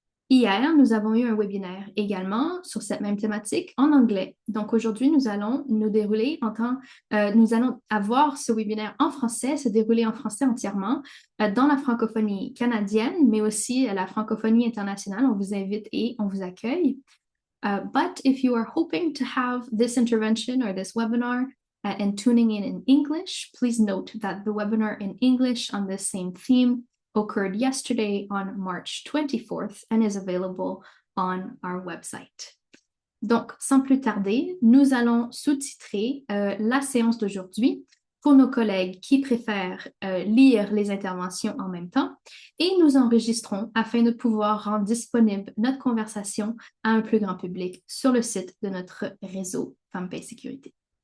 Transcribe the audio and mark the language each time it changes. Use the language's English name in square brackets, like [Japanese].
[French] Hier, nous avons eu un webinaire également sur cette même thématique en anglais. Donc aujourd'hui, nous allons nous dérouler nous allons avoir ce webinaire en français, se dérouler en français entièrement dans la francophonie canadienne, mais aussi la francophonie internationale. On vous invite et on vous accueille. [English] But if you are hoping to have this intervention or this webinar and tuning in English, please note that the webinar in English on this same theme occurred yesterday on March 24th and is available on our website. [French] Donc, sans plus tarder, nous allons sous-titrer la séance d'aujourd'hui pour nos collègues qui préfèrent lire les interventions en même temps et nous enregistrons afin de pouvoir rendre disponible notre conversation à un plus grand public sur le site de notre réseau Femmes, Paix, Sécurité.